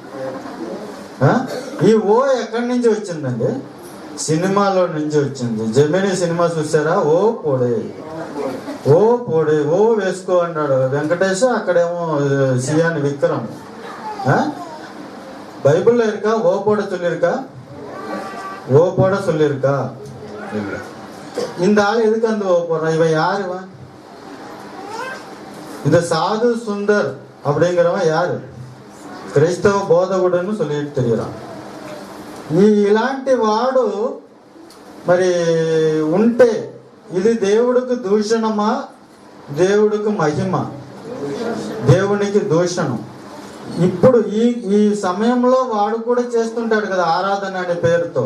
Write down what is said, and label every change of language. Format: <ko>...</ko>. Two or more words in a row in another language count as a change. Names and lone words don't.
<te>ఈ ఓ ఎక్కడి నుంచి వచ్చిందండి? సినిమాలో నుంచి వచ్చింది. జమినీ సినిమా చూసారా? ఓ పొడే ఓ వేసుకో అన్నాడు వెంకటేశ్, అక్కడేమో సియాని విక్రమ్.</te> <ta>బైబిల్లో இருக்கா ஓ போட சொல்லியிருக்கா? ஓ போட சொல்லியிருக்கா? இந்த ஆள் எதுக்கு அந்த ஓ போடுறான்? இவன் யாருவன்? இந்த சாது சுந்தர் அப்படிங்கிறவன் யாரு?</ta> <te>క్రైస్తవ బోధకుడుன்னு</te> <ta>சொல்லிட்டு தெரிகிறான்.</ta> <te>ఇలాంటి వాడు మరి ఉంటే ఇది దేవుడికి దూషణమా, దేవుడికి మహిమ? దేవునికి దూషణం. ఇప్పుడు ఈ సమయంలో వాడు కూడా చేస్తుంటాడు కదా ఆరాధన అనే పేరుతో.</te>